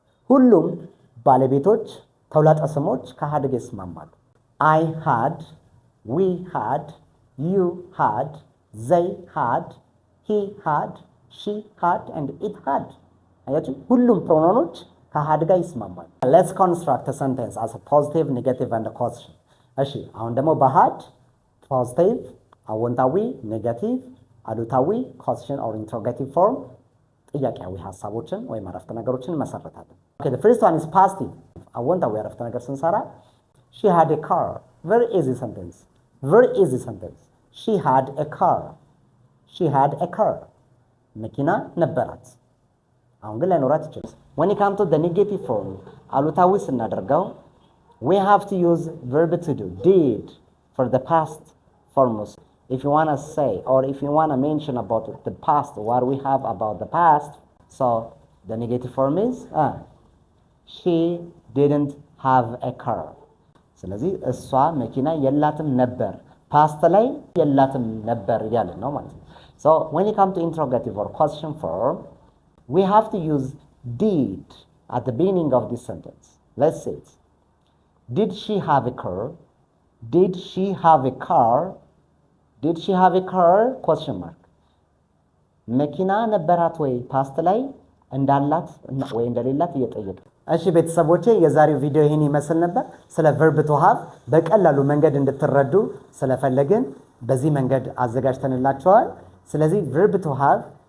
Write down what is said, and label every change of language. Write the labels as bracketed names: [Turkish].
[Amharic] ሁሉም ባለቤቶች ተውላጠ ስሞች ከhad ጋር ይስማማሉ። [English] I had, we had, you had, they had, he had, she had and it had. [Amharic] አያችሁ ሁሉም ፕሮናውኖች ከhad ጋር ይስማማሉ። [English] let's construct a sentence as a positive, negative and a question. [Amharic] እሺ አሁን ደግሞ በhad positive፣ አዎንታዊ፣ ኔጋቲቭ፣ አሉታዊ question or interrogative form ጥያቄያዊ ሐሳቦችን ወይም አረፍተ ነገሮችን መሰረታለን። [English] okay, the first one is positive። [Amharic] አዎንታዊ አረፍተ ነገር ስንሰራ [English] she had a car. very easy sentence, very easy sentence. she had a car, she had a car. [Amharic] መኪና ነበራት። አሁን ግን ላይኖራት ይችላል። [English] when it comes to the negative form [Amharic] አሉታዊ ስናደርገው [English] we have to use verb to do, did for the past forms. if you want to say or if you want to mention about the past, what we have about the past, so the negative form is she didn't have a car. [Amharic] ስለዚህ እሷ መኪና የላትም ነበር፣ ፓስት ላይ የላትም ነበር እያልን ነው ማለት ነው። [English] so when it comes to interrogative or question form we have to use did at the beginning of this sentence. let's say it. did she have a car, did she have a car, did she have a car question mark. [Amharic] መኪና ነበራት ወይ ፓስት ላይ እንዳላት ወይ እንደሌላት እየጠየቀ። እሺ ቤተሰቦቼ የዛሬው ቪዲዮ ይሄን ይመስል ነበር። ስለ verb to have በቀላሉ መንገድ እንድትረዱ ስለፈለግን በዚህ መንገድ አዘጋጅተንላችኋል። ስለዚህ verb to have